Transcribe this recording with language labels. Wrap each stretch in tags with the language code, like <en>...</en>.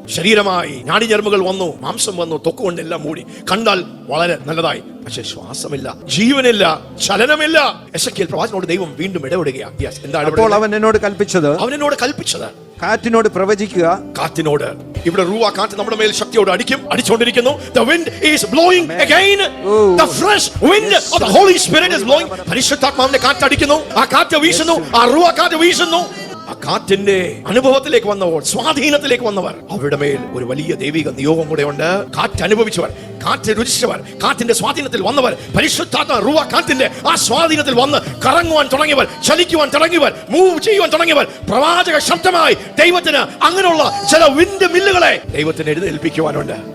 <ml>ശരീരമായി നാടിഞരമ്പുകൾ വന്നു, മാംസം വന്നു, ത്വക്ക് കൊണ്ടെല്ലാം മൂടി. കണ്ടാൽ വളരെ നല്ലതായി, പക്ഷെ ശ്വാസമില്ല, ജീവനില്ല, ചലനമില്ല. എസെക്കിയേൽ പ്രവാചകനോട് ദൈവം വീണ്ടും ഇടപെടുകയാണ്. എന്താണ്? അപ്പോൾ അവൻ എന്നോട് കൽപ്പിച്ചത് കാറ്റിനോട് പ്രവചിക്കുക. കാറ്റിനോട്, ഇവിടെ റൂവ കാറ്റ് നമ്മുടെ മേൽ ശക്തിയോട് അടിച്ചുകൊണ്ടിരിക്കുന്നു.</ml> <en>The wind is blowing again. The fresh wind of the Holy Spirit is blowing.</en> <ml>പരിശുദ്ധാത്മാവിന്റെ കാറ്റ് അടിക്കുന്നു. ആ കാറ്റ് വീശുന്നു, ആ റൂവ കാറ്റ് വീശുന്നു. ആ കാറ്റിന്റെ അനുഭവത്തിലേക്ക് വന്നവർ, സ്വാധീനത്തിലേക്ക് വന്നവർ, അവരുടെ മേൽ ഒരു വലിയ ദൈവിക നിയോഗം കൂടെ ഉണ്ട്. കാറ്റ് അനുഭവിച്ചവർ, കാറ്റ് രുചിച്ചവർ, കാറ്റിന്റെ സ്വാധീനത്തിൽ വന്നവർ, പരിശുദ്ധാത്മ റൂവ കാറ്റിന്റെ ആ സ്വാധീനത്തിൽ വന്ന് കറങ്ങുവാൻ തുടങ്ങിയവർ, ചലിക്കുവാൻ തുടങ്ങിയവർ, മൂവ് ചെയ്യുവാൻ തുടങ്ങിയവർ, പ്രവാചക ശബ്ദമായി ദൈവത്തിന് അങ്ങനെയുള്ള ചില വിൻഡ് മില്ലുകളെ ദൈവത്തിന് എഴുന്നേൽപ്പിക്കുവാനുണ്ട്.</ml>